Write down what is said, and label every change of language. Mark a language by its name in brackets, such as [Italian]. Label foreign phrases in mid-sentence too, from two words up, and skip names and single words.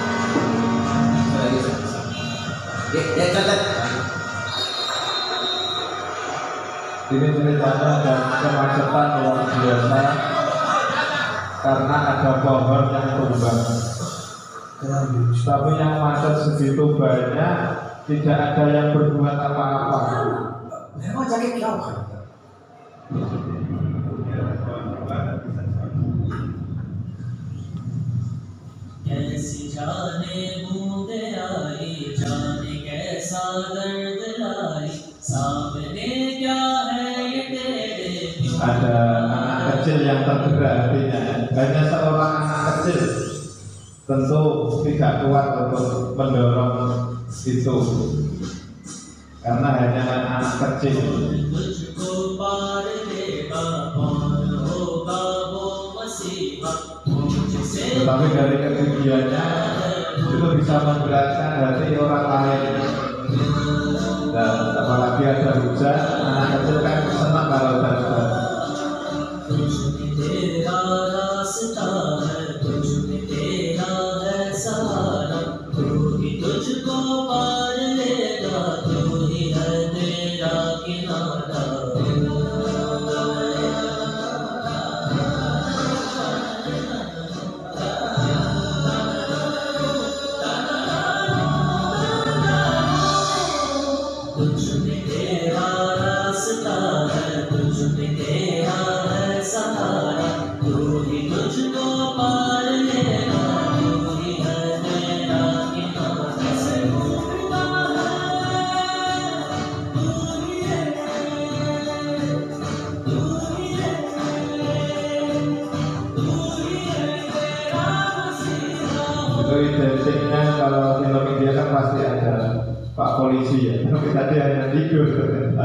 [Hindi] ये चल। [Indonesian] Ini ceritanya ada kemacetan luar biasa karena ada pohon yang tumbang. Tapi yang macet segitu banyak, tidak ada yang berbuat apa-apa. Memang jadi kau kan? [Hindi] जाने बूंदे आई, जाने कैसा दर्द लाई, सामने क्या है ये तेरे। [Indonesian] Ada anak kecil yang tergerak hatinya. Hanya seorang anak kecil tentu tidak kuat untuk mendorong itu, karena hanya anak kecil. [Hindi] तुझको पार देगा कौन होगा वो मसीहा, मुझसे [Indonesian] Tetapi dari kegigihannya itu bisa memberatkan hati orang lain. Dan apalagi ada hujan, anak kecil kan senang kalau ada hujan. [Hindi] तुझ में तेरा रास्ता है, तुझ में तेरा है सहारा, तू ही तुझको पार लेगा, तू ही है तेरा किनारा। तुझ में तेरा रास्ता है, तुझ में तेरा है सहारा, तू ही तुझको पार लेगा, तू ही है तेरा किनारा। [Indonesian] Itu identiknya kalau film India kan pasti ada Pak Polisi ya, tapi tadi hanya tidur ternyata.